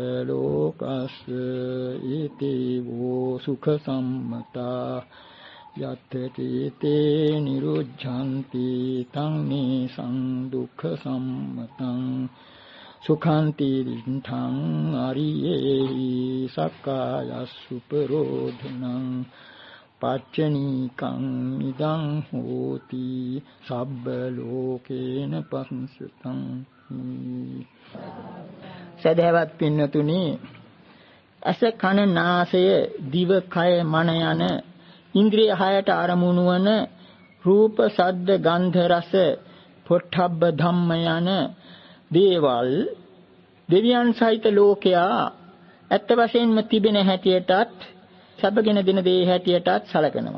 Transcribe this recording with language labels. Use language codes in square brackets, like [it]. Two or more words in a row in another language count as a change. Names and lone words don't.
[pi] लोकस्य इति वो सुख सम्मता यत्ते ते निरुद्धन्ति तं निसं दुःख सम्मतं सुखांति दिन्थं अरियेहि सक्कायसुपरोधनं पाच्चनीकं इदं होति සබ්බලෝකේන පංසතං. [si] සදහවත් පින්නතුනි, අස කන නාසය දිව කය මන යන ඉන්ද්‍රිය හයට ආරමුණු වන රූප ශබ්ද ගන්ධ රස පොට්ටබ්බ ධම්ම යන දේවල් දෙවියන් සහිත ලෝකයා ඇත්ත වශයෙන්ම තිබෙන හැටියටත් සැපගෙන දෙන දේ හැටියටත් සැලකනවා.